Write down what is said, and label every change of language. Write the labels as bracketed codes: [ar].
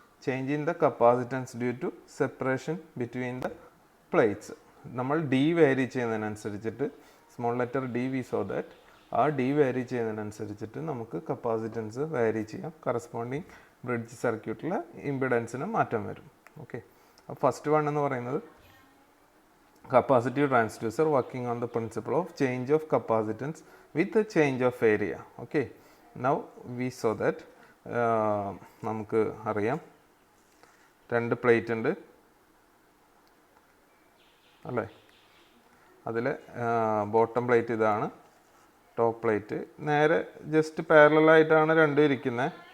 [en] Change in the capacitance due to separation between the plates. [ml] നമ്മൾ D vary ചെയ്യുന്നതിനനുസരിച്ചിട്ട് [en] small letter d v so that [ml] ആ D vary ചെയ്യുന്നതിനനുസരിച്ചിട്ട് നമുക്ക് capacitance vary ചെയ്യാം. Corresponding bridge സർക്യൂട്ടിലെ ഇമ്പിഡൻസിന് മാറ്റം വരും. [en] okay, [ml] അപ്പോൾ first one എന്ന് പറയുന്നത് [en] capacitive transducer working on the principle of change of capacitance with the change of area. Okay, now we saw that [ml] നമുക്ക് അറിയാം 2 പ്ലേറ്റ് ഉണ്ട് അല്ലേ. അതിൽ ബോട്ടം പ്ലേറ്റ് ഇതാണ്, ടോപ്പ് പ്ലേറ്റ് നേരെ ജസ്റ്റ് പാരലലായിട്ടാണ് രണ്ടും ഇരിക്കുന്നത്.